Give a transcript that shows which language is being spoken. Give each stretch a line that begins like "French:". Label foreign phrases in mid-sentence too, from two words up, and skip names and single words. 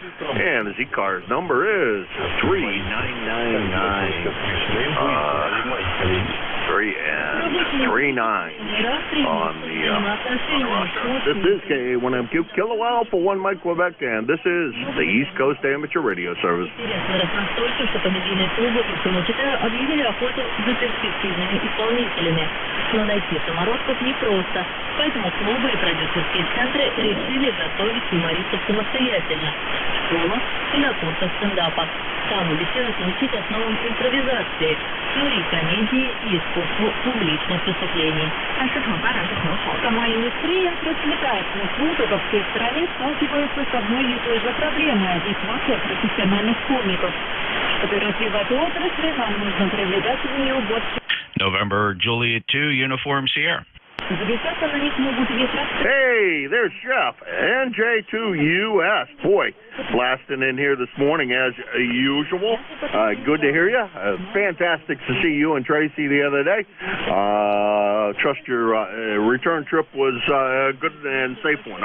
English: And his ECARS number is 3999. 339 on the roster. This is K1MQ, Kilo Alpha 1 Mike Quebec, and this is the East Coast Amateur Radio Service.
Russian: Но найти самородков непросто, поэтому клубы и продюсерские центры решили готовить юмористов самостоятельно, дома и на курсах стендапа. Там обещают научить основам импровизации, теории комедии и искусству публичных выступлений. А
Chinese: 市场发展是很好，
Russian: сама индустрия развлекательных клубов в всей стране сталкивается с одной и той же проблемой – нехваткой профессиональных комиков. Чтобы развивать отрасль, нам нужно привлекать в нее больше.
English: November Juliet 2, Uniform Sierra. Hey, there's Chef, NJ2US. Boy, blasting in here this morning as usual. Good to hear you. Fantastic to see you and Tracy the other day. Trust your return trip was a good and safe one.